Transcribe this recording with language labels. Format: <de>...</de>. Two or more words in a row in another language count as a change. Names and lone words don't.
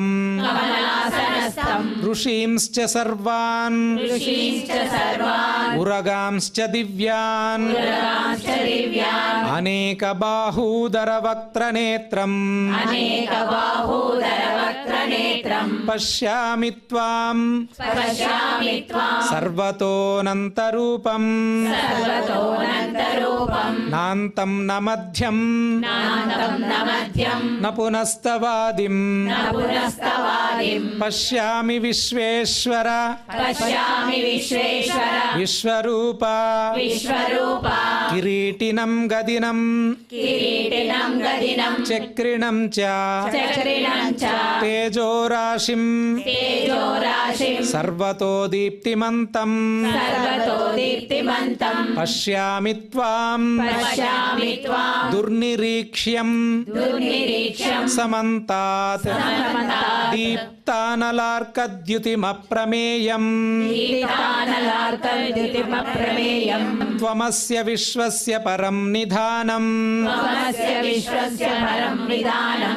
<sa>కమలాసనస్థం ఋషీంశ్చ సర్వాన్ ఋషీంశ్చ సర్వాన్ ఉరగాంశ్చ దివ్యాన్ పురగాంశ్చ దివ్యాన్ అనేకబాహూదరవక్త్రనేత్రం అనేకబాహూదరవక్త్రనేత్రం పశ్యామి త్వాం పశ్యామి త్వాం సర్వతోనంతరూపం సర్వతోనంతరూపం నాంతం న మధ్యం నాంతం న మధ్యం న పునస్తవాదిం న పునస్తవాదిం పశ్యామి విశ్వేశ్వర పశ్యామి విశ్వేశ్వర విశ్వరూప విశ్వరూప కిరీటినం గదినం కిరీటినం గదినం చక్రిణం చ చక్రిణం చ తేజోరాశిం తేజోరాశిం సర్వతో దీప్తిమంతం సర్వతో దీప్తిమంతం పశ్యామి త్వాం పశ్యామి త్వాం దుర్నిరీక్ష్యం దుర్నిరీక్ష్యం సమంతాత్ సమమంతాత్ దీప్తానలార్కద్యుతిమప్రమేయం దీప్తానలార్కద్యుతిమప్రమేయం త్వమస్య విశ్వస్య పరం నిధానం త్వమస్య విశ్వస్య పరం విధానం</sa>